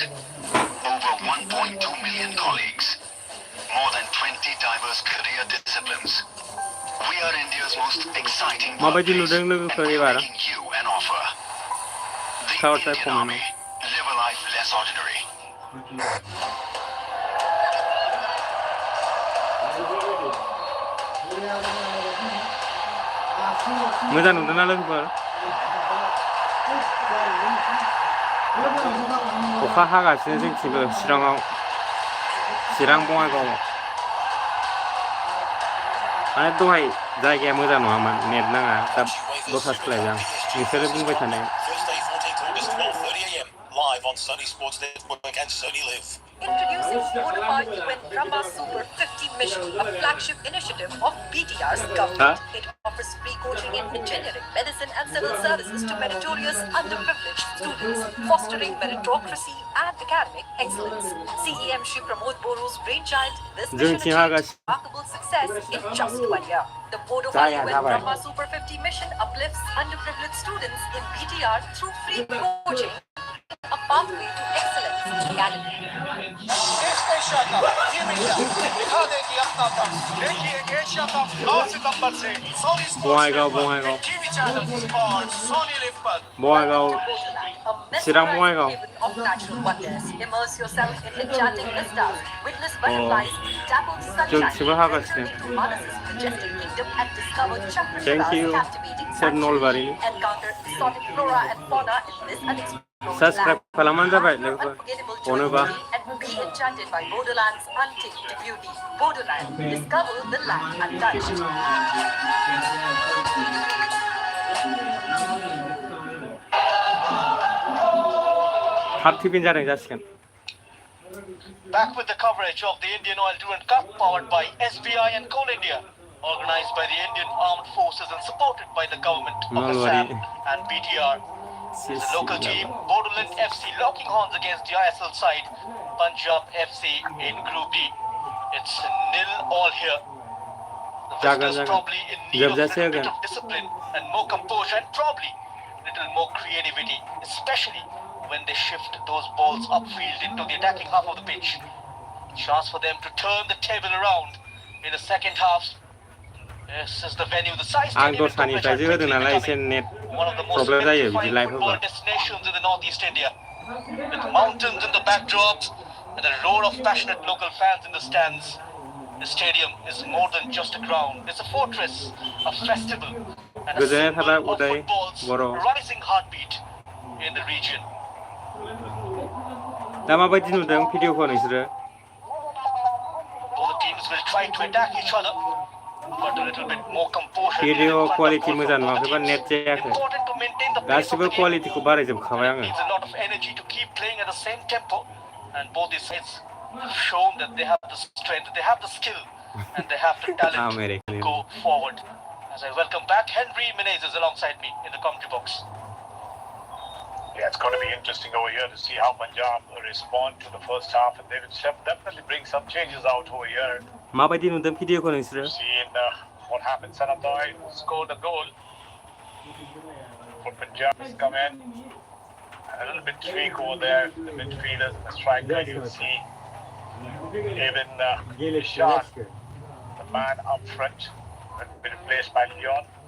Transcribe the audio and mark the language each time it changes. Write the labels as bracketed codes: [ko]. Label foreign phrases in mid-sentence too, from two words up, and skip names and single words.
[en] Over 1.2 million colleagues. More than 20 diverse career disciplines. We are India's most exciting workplace, and we're making you an offer. The Indian Army. Live a life less ordinary. [brx] मोजां नुदोंना लोगोफोर अखा हागासिनो जोंथिंबो चिरां बङाइगावआव माने दहाय जायगाया मोजां नङामोन नेट नाङा दा दस्रा सोलायबाय आं नोंसोरो बुंबाय थानाय [en] Thursday, 14th August, 12:30 a.m. live on Sony Sports Network and Sony Live. Introducing Bodoland UN Brahma Super 50 Mission, a flagship initiative of BTR's government. It offers free coaching in engineering, medicine and civil services to meritorious underprivileged students, fostering meritocracy and academic excellence. CEM Shri Pramod Boru's brainchild, this mission achieved remarkable success in just 1 year. The Bodoland UN Brahma Super 50 Mission uplifts underprivileged students in BTR through free coaching, a pathway to excellence academy. [hi] एशिया कप टीम इंडिया दिखा देगी अपना दम. देखिए एशिया कप 9 सितंबर से सोनी स्पोर्ट्स नेटवर्क के [en] TV channels [hi] और सोनी लिव पर. [brx] चिरां बङाइगाव [en] Of natural wonders. Immerse yourself in enchanting vistas, witness butterflies, dappled sunshine, enter into Manas's majestic kingdom and discover Chakrashala's captivating sanctuary. Encounter exotic flora and fauna in this unexplored [brx] Subscribe kalaman जाबाय लोगोफोर अनोबा [en] and be enchanted by Bodoland's untamed beauty. Bodoland, discover the land untouched. half tiffin [brx] जादों जासिगोन [en] Back with the coverage of the Indian Oil Durand Cup powered by SBI and Coal India. Organized by the Indian Armed Forces and supported by the government of Assam and BTR. The local team, Bodoland FC, locking horns against the ISL side, Punjab FC in Group D. It's 0-0 here. Jagan, visitors jagan. probably in need of a Jab-jab little bit jagan. of discipline and more composure and probably little more creativity, especially when they shift those balls upfield into the attacking half of the pitch. Chance for them to turn the table around in the second half. This is the venue, the size [brx] आं [en] stadium in [brx] दस्रानिफ्राय [en] Kokrechar [brx] जे होदों [en] quickly [brx] नालाय एसे [en] becoming [brx] नेट [en] one of the most [brx] प्रब्लेम जायो बिदि [en] electrifying [brx] लाइभ [en] football [brx] होबा [en] destinations in the northeast India. With mountains in the backdrop and the roar of passionate local fans in the stands, the stadium is more than just a ground. It's a fortress, a festival, and a [brx] गोजोननाय [en] symbol [brx] थाबाय [en] of [brx] उदय [en] football's [brx] बर' [en] rising heartbeat in the region. [brx] दा माबायदि नुदों भिडिअखौ नोंसोरो [en] Both teams will try to attack each other, but a little bit more composure needed [brx] भिडिअ [en] in front of [brx] क्वालिटि [en] goal [brx] मोजां [en] from both the [brx] नुवाखैबा [en] teams. [brx] नेट जायाखै [en] Important to maintain the pace of [brx] गासिबो [en] the game. [brx] क्वालिटिखौ बारायजोबखाबाय [en] It [brx] आङो [en] needs a lot of energy to keep playing at the same tempo, and both these sides have shown that they have the strength, they have the skill, and they have the talent American. to go forward. As I welcome back Henry Menezes alongside me in the commentary box. Yeah, it's going to be interesting over here to see how Punjab respond to the first half, and they will definitely bring some changes out over here. [brx] माबायदि नुदों भिडिअखौ नोंसोरो [en] Seeing what happened, Sanatoy scored a goal for Punjab has come in. A little bit tweak over there, the midfielders and the striker. You see even Ishan, the man up front, will be replaced by Leon.